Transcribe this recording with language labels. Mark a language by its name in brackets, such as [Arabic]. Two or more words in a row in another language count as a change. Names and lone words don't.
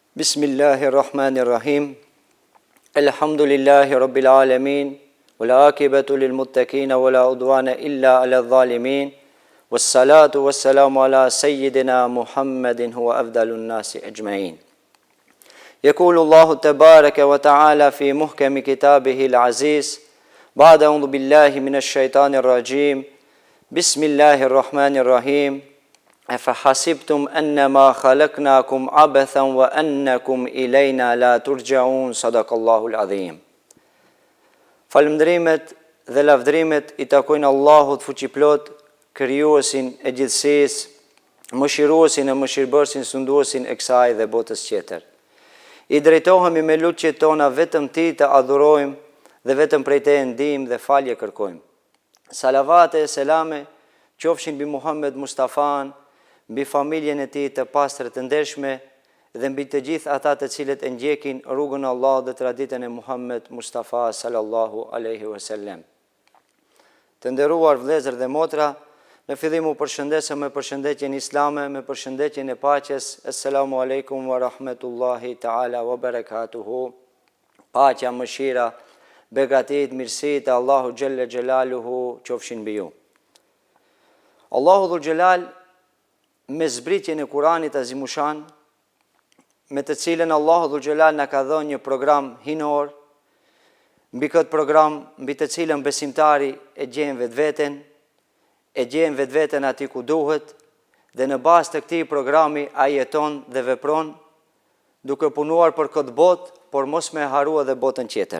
[Arabic] بسم الله الرحمن الرحيم. الحمد لله رب العالمين. والعاقبة للمتقين ولا عدوان إلا على الظالمين. والصلاة والسلام على سيدنا محمد هو أفضل الناس أجمعين. يقول الله تبارك وتعالى في محكم كتابه العزيز بعد أعوذ بالله من الشيطان الرجيم بسم الله الرحمن الرحيم أفحسبتم أنما خلقناكم عبثا وأنكم إلينا لا ترجعون صدق الله العظيم. [Albanian] Falëndrimet dhe lavdrimet I takojnë Allahut fuqiplot, krijuesin e gjithësisë, mëshiruesin e mëshirbërësin, sunduesin e kësaj dhe botës tjetër. I drejtohemi me lutjet tona vetëm Tij të adhurojmë dhe vetëm prej Teje ndihmë dhe falje kërkojmë. Salavate e selame qofshin mbi Muhammed Mustafan, mbi familjen e tij të pastër të ndershme dhe mbi të gjithë ata të cilët e ndjekin rrugën e Allahut dhe traditën e Muhammed Mustafa [Arabic] صلى الله عليه وسلم. [Albanian] Të nderuar vëllezër dhe motra, në fillim u përshëndesem me përshëndetjen islame, me përshëndetjen e paqes. [Arabic] السلام عليكم ورحمة الله تعالى وبركاته. [Albanian] Paqja, mëshira, begatit, mirësit e Allahu [Arabic] جل جلاله [Albanian] qofshin mbi ju. Allahu [Arabic] ذو الجلال [Albanian] me zbritjen e Kuranit azimushan, me të cilën Allahu [Arabic] ذو الجلال [Albanian] na ka dhënë një program hinor, mbi këtë program, mbi të cilën besimtari e gjen vetveten, e gjen vetveten aty ku duhet, dhe në bazë të këtij programi ai jeton dhe vepron, duke punuar për këtë botë, por mos me harua dhe botën tjetër.